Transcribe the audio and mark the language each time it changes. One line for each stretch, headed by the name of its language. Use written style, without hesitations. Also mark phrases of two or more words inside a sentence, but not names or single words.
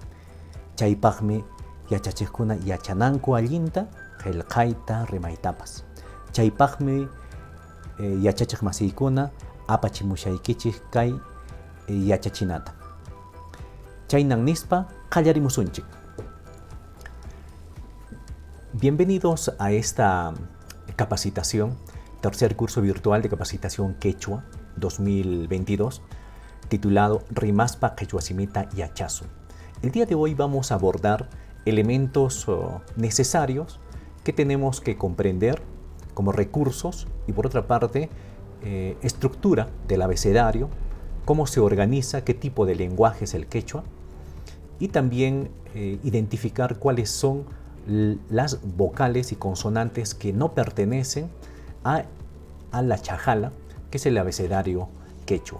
Quechua: Chaypaqmi yachachiqkuna yachananku allinta qillqayta rimaytapas. Chaypaqmi yachachiq masiykuna apachimushaykichik kay yachachinata. Chaynan nispa qallarimusunchik.
Spanish: Bienvenidos a esta capacitación, tercer curso virtual de capacitación Quechua 2022, titulado Rimaspa Quechuasimita Yachasun. El día de hoy vamos a abordar elementos necesarios que tenemos que comprender como recursos y, por otra parte, estructura del abecedario, cómo se organiza, qué tipo de lenguaje es el quechua, y también identificar cuáles son las vocales y consonantes que no pertenecen a la chajala, que es el abecedario quechua.